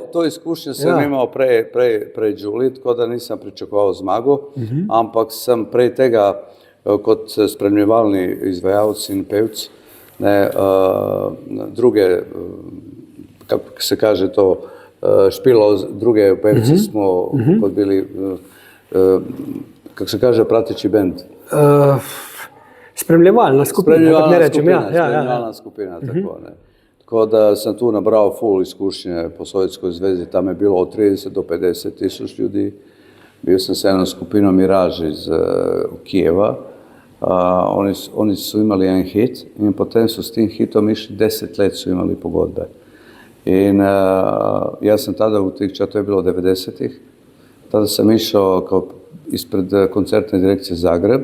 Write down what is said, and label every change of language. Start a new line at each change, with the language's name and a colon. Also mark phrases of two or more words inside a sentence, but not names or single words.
Slovenian: To izkušnje sem imel prej Đuli, tako da nisem pričakoval zmago, ampak sem prej tega kot spremljevalni izvajalci in pevci, druge, kako se kaže to, špilo, druge pevci smo kot bili, kako se kaže,
Croatian: prateći bend.
Slovenian: Spremljevalna skupina, kako ne rečem, spremljevalna skupina, tako ne. Tako da sem tu nabral full izkušnje po Sovjetskoj zvezi, tam je bilo od 30 do 50
Croatian: tisuć ljudi. Bio sam s jednom skupinom Miraž iz Kijeva. Oni su imali jedan hit i potem su s tim hitom išli 10 let su imali pogodbe. I ja sam tada u tih, to je bilo 90-ih, tada sam išao kao ispred koncertne direkcije Zagreb.